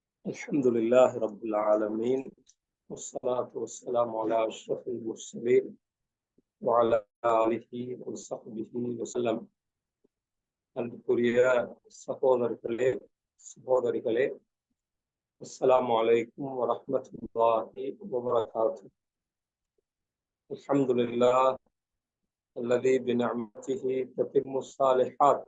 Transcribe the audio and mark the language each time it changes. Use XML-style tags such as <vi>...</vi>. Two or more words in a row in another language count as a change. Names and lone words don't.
<ar>الحمد لله رب العالمين والصلاة والسلام على أشرف المرسلين وعلى آله وصحبه وسلم.</ar> <ta>அன்புக்குரிய சகோதரிகளே,</ta> <ar>السلام عليكم ورحمة الله وبركاته. الحمد لله الذي بنعمته تتم الصالحات.</ar>